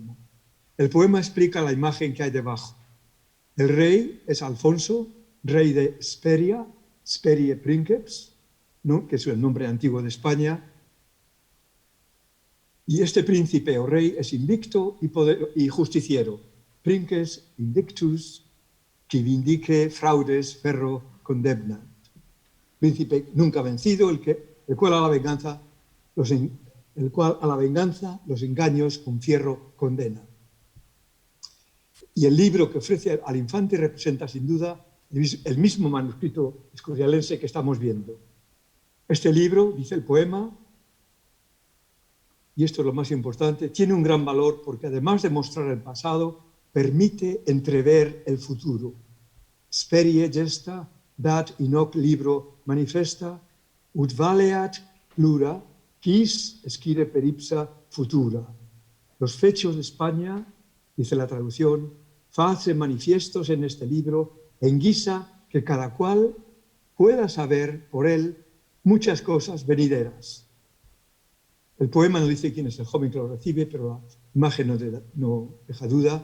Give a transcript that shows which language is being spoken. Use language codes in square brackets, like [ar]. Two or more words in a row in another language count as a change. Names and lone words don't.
[es] El poema explica la imagen que hay debajo. El rey es Alfonso, rey de Speria, [la] Sperie Princeps, [es] ¿no?, que es el nombre antiguo de España, y este príncipe o rey es invicto y justiciero, [la] Princes invictus, qui vindique fraudes ferro condemnat. [es] Príncipe nunca vencido, el cual a la venganza los engaños con fierro condena. Y el libro que ofrece al infante representa sin duda el mismo manuscrito escorialense que estamos viendo. Este libro, dice el poema, y esto es lo más importante, tiene un gran valor porque además de mostrar el pasado, permite entrever el futuro. [la] Sperie gesta, dat in hoc libro manifesta, ut valeat plura, quis esquire per ipsa futura. [es] Los fechos de España, dice la traducción, face manifiestos en este libro, en guisa que cada cual pueda saber por él muchas cosas venideras. El poema no dice quién es el joven que lo recibe, pero la imagen no deja duda.